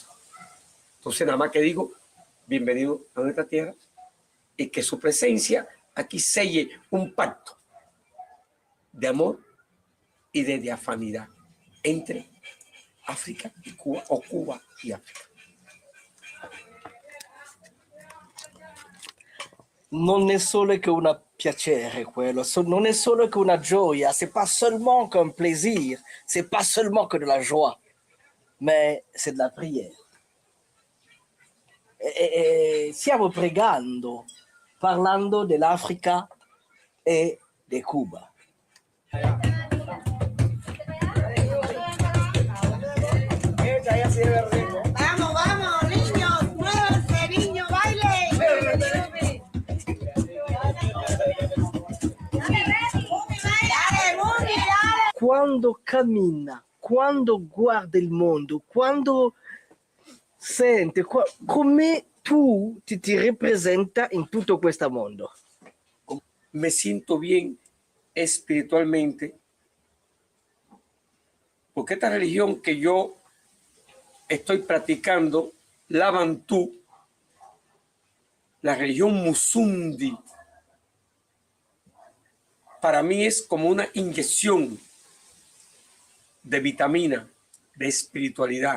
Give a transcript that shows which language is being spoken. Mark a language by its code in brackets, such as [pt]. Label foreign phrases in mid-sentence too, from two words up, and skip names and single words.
[es] Entonces nada más que digo, bienvenido a nuestra tierra y que su presencia aquí selle un pacto de amor y de diafanidad entre África y Cuba, o Cuba y África. [it] Non è solo che un piacere quello, non è solo che una gioia, [fr] c'est pas seulement qu'un plaisir, c'est pas seulement que de la joie, mais c'est de la prière. [it] E stiamo pregando, parlando dell'Africa e di Cuba. [es] Vamos, vamos, niños, muévanse, niño, baile. [it] Quando cammina, quando guarda il mondo, quando sente, come tu ti rappresenta in tutto questo mondo? [es] Me siento bien espiritualmente porque esta religión que yo estoy practicando, la Bantú, la religión Musundi, para mí es como una inyección de vitamina, de espiritualidad.